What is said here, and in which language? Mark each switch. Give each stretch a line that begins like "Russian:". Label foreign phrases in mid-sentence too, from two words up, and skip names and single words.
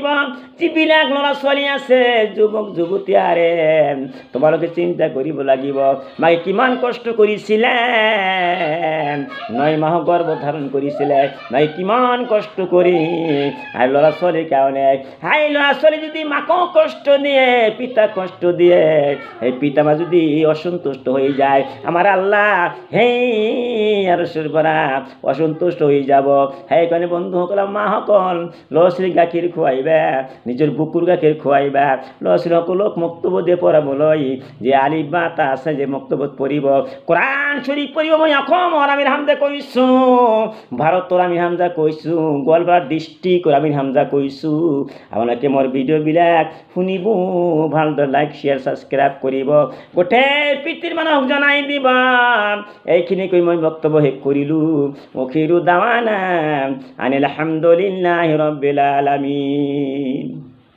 Assamese: যিবিলাক ল'ৰা ছোৱালী আছে, যুৱক যুৱতী, আরে তোমালোকে চিন্তা কৰিব লাগিব, মাকে কিমান কষ্ট কৰিছিলে, 9 মাহ
Bangla: গর্ভধারণ করেছিলে,
Assamese: মাকে কিমান কষ্ট কৰি।
Bangla: আর
Assamese: ল'ৰা ছোৱালীৰ কাৰণে হাই ল'ৰা ছোৱালী
Bangla: যদি মাকক কষ্ট দিয়ে, পিতা কষ্ট দিয়ে, এই পিতা মা যদি অসন্তুষ্ট হয়ে যায় আমার আল্লাহ হেই আরশের পরা অসন্তুষ্ট হয়ে যাব।
Assamese: হ্যাঁ এখানে বন্ধু সকল মা সকল লছরি গাখীৰ খুৱাইবা নিজৰ বুকুৰ গাখীৰ খুৱাইবা লছরি সকলক মক্তব্য দিয়ে পঢ়াবলৈ যে আলিফ বা তা আছে যে মক্তব্যত পঢ়িব কোরআন শরীফ পঢ়িব। মই অসমৰ আমিৰ হামজা কৈছোঁ, ভাৰতৰ আমিৰ হামজা কৈছোঁ, গোৱালপাৰা ডিষ্ট্ৰিক্টৰ আমিৰ হামজা কৈছোঁ। আপোনালোকে মোৰ ভিডিঅ'বিলাক শুনিব, ভালদৰে
English: like share subscribe
Assamese: কৰিব, গোটেই পৃথিৱীৰ মানুহক জনাই দিবা।
Arabic: এইখিনি কৈ মই বক্তব্য শেষ কৰিলোঁ। آخر دعوانا أن الحمد لله رب العالمين.